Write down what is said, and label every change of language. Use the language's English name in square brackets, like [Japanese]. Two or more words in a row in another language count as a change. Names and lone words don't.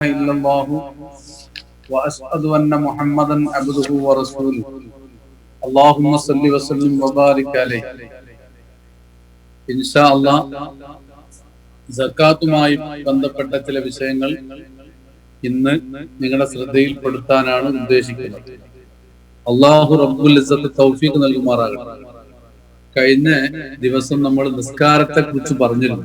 [Arabic] إلا الله وأشهد أن محمدا عبده ورسوله اللهم صل وسلم وبارك عليه. إن شاء الله [Malayalam] സക്കാത്തുമായി ബന്ധപ്പെട്ട ചില വിഷയങ്ങൾ ഇന്ന് നിങ്ങളുടെ ശ്രദ്ധയിൽപ്പെടുത്താനാണ് ഉദ്ദേശിക്കുന്നത്. [Arabic] الله رب العزة [Malayalam] തൗഫീഖ് നൽകുമാറാകട്ടെ. കഴിഞ്ഞ ദിവസം നമ്മൾ നിസ്കാരത്തെ കുറിച്ച് പറഞ്ഞിരുന്നു.